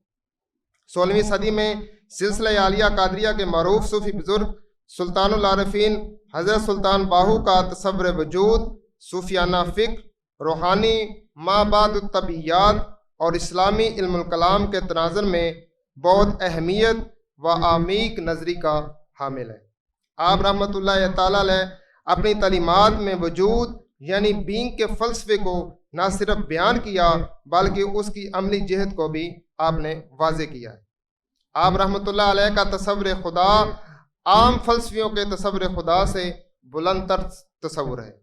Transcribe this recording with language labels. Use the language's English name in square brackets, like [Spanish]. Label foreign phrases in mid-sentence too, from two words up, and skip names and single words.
[Urdu] 16ویں صدی میں سلسلہ عالیہ قادریہ کے معروف صوفی بزرگ سلطان العارفین حضرت سلطان باہو کا تصور وجود، صوفیانہ فکر، روحانی مابعد الطبیعیات اور اسلامی علم الکلام کے تناظر میں بہت اہمیت و عمیق نظری کا حامل ہے۔ آپ رحمۃ اللہ تعالیٰ علیہ اپنی تعلیمات میں وجود یعنی بینگ کے فلسفے کو نہ صرف بیان کیا بلکہ اس کی عملی جہت کو بھی آپ نے واضح کیا ہے۔ آپ رحمۃ اللہ علیہ کا تصور خدا عام فلسفیوں کے تصور خدا سے بلند تر تصور ہے۔